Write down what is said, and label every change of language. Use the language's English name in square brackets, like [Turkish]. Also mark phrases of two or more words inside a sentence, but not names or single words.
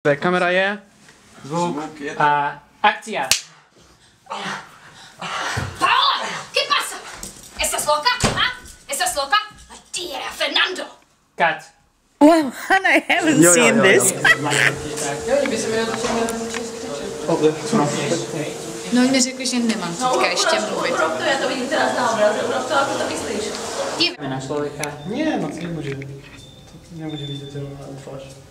[Slovak] Kamera je. Zvuk a akcia. [Spanish] Paola, ¿qué pasa? ¿Estás loca? ¿Ah? ¿Estás loca? Tira, Fernando. [English] Cut. Well, I haven't seen this. [Czech] No mi řekli, že nemám teďka ještě mluvit. Proto já to vidím [Slovak] teraz na obraze, urob to, ako to myslíš. Na človeka. Nie, no nemôže. Nemôže vidieť na tvář.